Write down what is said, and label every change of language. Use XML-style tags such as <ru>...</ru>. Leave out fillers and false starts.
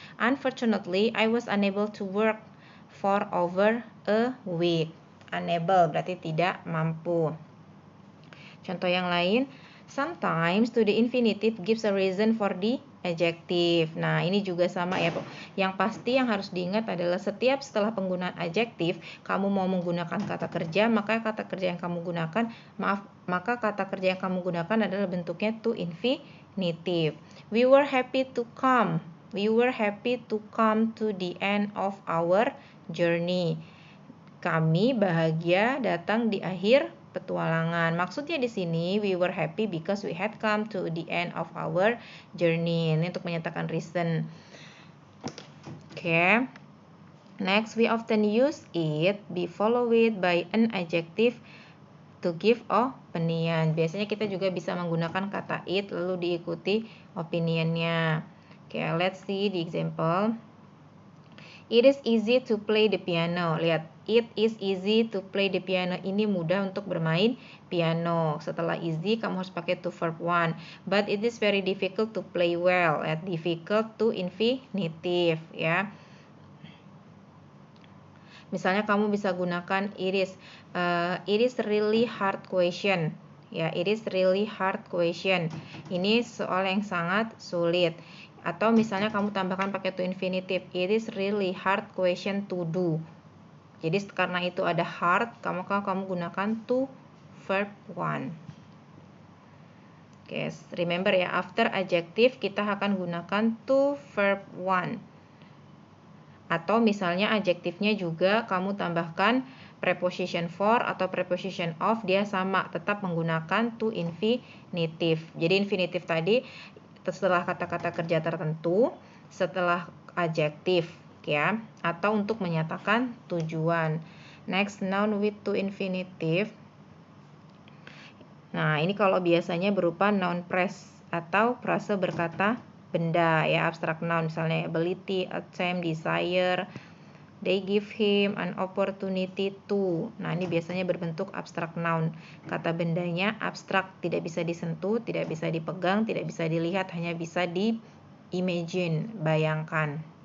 <en>Unfortunately, I was unable to work for over a week.</en> <id>Unable berarti tidak mampu. Contoh yang lain,</id> <en>sometimes to the infinitive gives a reason for the adjective.</en> <id>Nah, ini juga sama ya. Yang pasti yang harus diingat adalah setiap setelah penggunaan adjektif, kamu mau menggunakan kata kerja, maka kata kerja yang kamu gunakan, adalah bentuknya to infinitive.</id> <en>We were happy to come. We were happy to come to the end of our journey.</en> <id>Kami bahagia datang di akhir petualangan. Maksudnya di sini</id> <en>we were happy because we had come to the end of our journey.</en> <id>Ini untuk menyatakan reason. Oke.</id> <en>Next, we often use it be followed by an adjective to give opinion.</en> <id>Biasanya kita juga bisa menggunakan kata it lalu diikuti opinionnya.</id> <en>Oke, let's see the example. It is easy to play the piano.</en> <id>Lihat,</id> <en>it is easy to play the piano.</en> <id>Ini mudah untuk bermain piano. Setelah easy, kamu harus pakai to verb 1.</id> <en>But it is very difficult to play well.</en> <id>Lihat,</id> <en>difficult to infinitive ya.</en> <id>Misalnya kamu bisa gunakan</id> <en>it is really hard question. Ya, it is really hard question.</en> <id>Ini soal yang sangat sulit. Atau misalnya kamu tambahkan pakai to infinitive,</id> <en>it is really hard question to do.</en> <id>Jadi karena itu ada hard, kamu gunakan to verb 1. Oke, remember ya,</id> <en>after adjective</en> <id>kita akan gunakan to verb 1. Atau misalnya adjektifnya juga kamu tambahkan preposition for atau preposition of, dia sama, tetap menggunakan to infinitive. Jadi infinitive tadi setelah kata-kata kerja tertentu, setelah adjektif ya, atau untuk menyatakan tujuan.</id> <en>Next, noun with to infinitive.</en> <id>Nah, ini kalau biasanya berupa noun phrase atau frase berkata benda ya, abstrak noun, misalnya ability, attempt, desire.</id> <en>They give him an opportunity to.</en> <id>Nah, ini biasanya berbentuk abstrak noun. Kata bendanya abstrak, tidak bisa disentuh, tidak bisa dipegang, tidak bisa dilihat, hanya bisa di-imagine, bayangkan.</id>